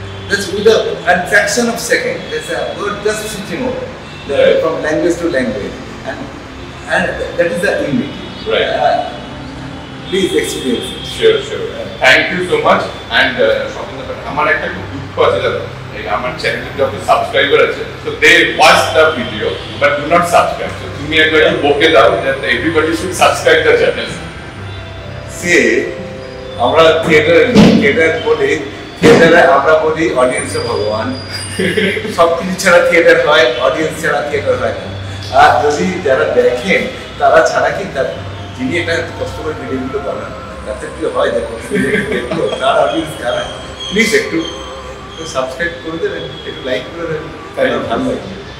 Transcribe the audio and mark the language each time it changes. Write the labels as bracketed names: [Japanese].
[English] That's with a fraction of second. We're just switching over from language to language, and that is the unity. Right. Please experience it. Sure. Thank you so much. [Bangla] And আমার একটা খুব দুঃখ আছে জানো, এই আমার চ্যানেলে যত সাবস্ক্রাইবার আছে, [English] so they watch the video but do not subscribe. So [Bangla] তুমি একবার বকে দাও [English] that everybody should subscribe the channel. [Bangla] See, আমরা থিয়েটার বলি, থিয়েটারে আমরা বলি অডিয়েন্স ভগবান। সবকিছু ছাড়া থিয়েটার হয়, অডিয়েন্স ছাড়া থিয়েটার হয় না। আর যদি যারা দেখেন তারা ছাড়া কি যিনি এটা কষ্ট করে ভিডিওগুলো বানান তাতে কি হয় দেখো তার অডিয়েন্স কারা, প্লিজ একটু সাবস্ক্রাইব করে দেবেন, একটু লাইক করে দেবেন, তাহলে ভালো লাগবে।